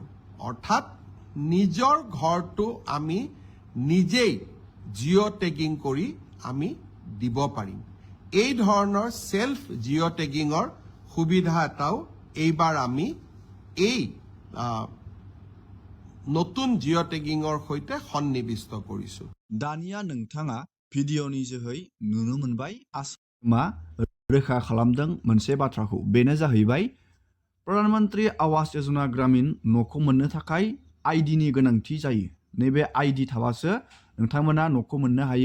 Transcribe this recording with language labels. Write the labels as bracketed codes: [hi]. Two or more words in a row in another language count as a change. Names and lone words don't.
[as] অৰ্থাৎ নিজৰ ঘৰটো আমি নিজেই জিঅ' টেগিং কৰি আমি দিব পাৰিম। এই ধৰণৰ সেলফ জিঅ' টেগিঙৰ সুবিধা এটাও এইবাৰ আমি এই নতুন জিঅ' টেগিঙৰ সৈতে সন্নিৱিষ্ট কৰিছোঁ। [brx] दानिया नोंथाङा भिडिअनि जोहै नुनो मोनबाय आसामा रोखा खालामदों मोनसे बाथ्राखौ। बेनो जाहैबाय प्रधानमन्त्री आवास योजना ग्रामीण न'खौ मोननो थाखाय आइडिनि गोनांथि जायो। नैबे आइडि थाबासो नोंथांमोना न'खौ मोननो हायो।